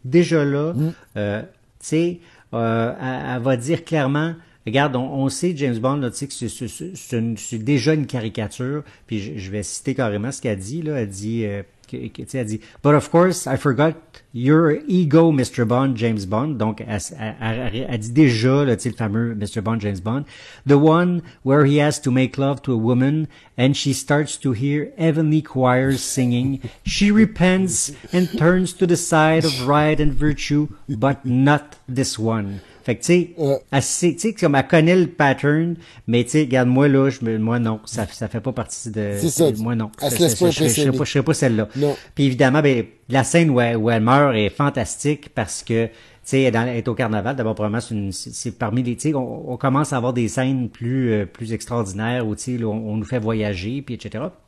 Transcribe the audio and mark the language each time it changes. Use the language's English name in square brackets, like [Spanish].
[French] Déjà là, tu sais, elle va dire clairement, regarde, on sait James Bond, là, tu sais, que c'est déjà une caricature. Puis je vais citer carrément ce qu'elle dit là. Elle dit, tu sais, elle dit, [English] but of course, I forgot your ego, Mr. Bond, James Bond. [French] Donc, elle dit déjà, là, tu sais, le fameux Mr. [English] Bond, James Bond, the one where he has to make love to a woman and she starts to hear heavenly choirs singing. She repents and turns to the side of right and virtue, but not this one. [French] Fait que, tu sais, tu sais, comme elle connaît le pattern, mais tu sais, regarde, moi, là, moi, non, ça fait pas partie de, C'est ça. moi, non. Elle se laisse pas impressionner. Je serais pas celle-là. Non. Puis évidemment, ben, la scène où elle meurt est fantastique parce que, tu sais, elle est au carnaval. D'abord, probablement, c'est parmi les, tu sais, on commence à avoir des scènes plus extraordinaires où, tu sais, on nous fait voyager, puis etc.